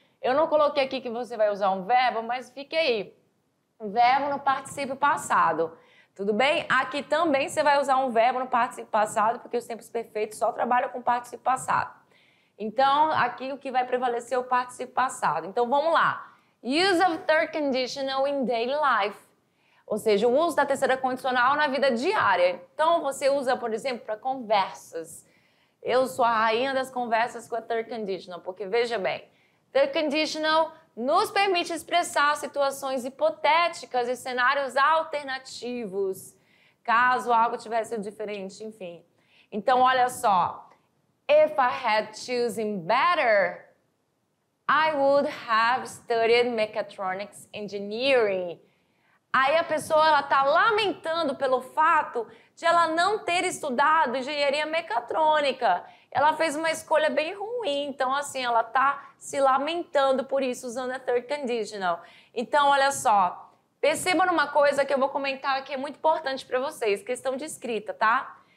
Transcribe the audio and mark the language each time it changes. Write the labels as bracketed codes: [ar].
[pt] Eu não coloquei aqui que você vai usar um verbo, mas fique aí. Verbo no particípio passado. Tudo bem? Aqui também você vai usar um verbo no particípio passado, porque os tempos perfeitos só trabalham com particípio passado. Então, aqui o que vai prevalecer é o particípio passado. Então, vamos lá. [en] Use of third conditional in daily life. [pt] Ou seja, o uso da terceira condicional na vida diária. Então, você usa, por exemplo, para conversas. Eu sou a rainha das conversas com a third conditional, porque veja bem, third conditional nos permite expressar situações hipotéticas e cenários alternativos, caso algo tivesse sido diferente, enfim. Então, olha só. [en] If I had chosen better, I would have studied mechatronics engineering. [pt] Aí a pessoa está lamentando pelo fato de ela não ter estudado engenharia mecatrônica. Ela fez uma escolha bem ruim, então assim, ela está se lamentando por isso usando a third conditional. Então, olha só, perceba numa coisa que eu vou comentar que é muito importante para vocês, questão de escrita, tá?